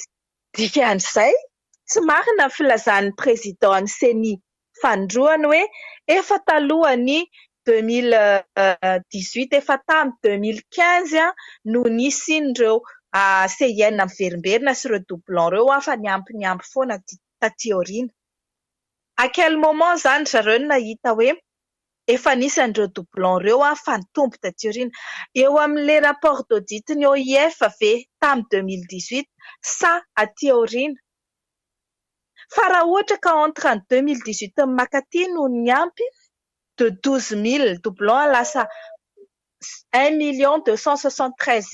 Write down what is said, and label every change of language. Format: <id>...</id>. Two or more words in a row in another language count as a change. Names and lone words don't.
<mg>Dikan'izay tsy marina filazan'ny président CENI fandroany hoe efa talohany 2018 efa tamin'ny 2015 no nisy ireo CIN miverimberina sy ireo doublons ireo fa niampy foana taty aoriana.</mg> <fr>À quel moment</fr> <mg>zany zareo no nahita hoe efa nisy an'ireo doublons ireo fa nitombo taty aoriana eo amin'ilay</mg> <fr>rapport d'audit</fr> <mg>ny OIF ve tamin'ny 2018 sa aty aoriana. Fa raha ohatra ka</mg> <fr>entre en 2018</fr> <mg>makaty no niampy de 12 000 doublons lasa 1 273</mg>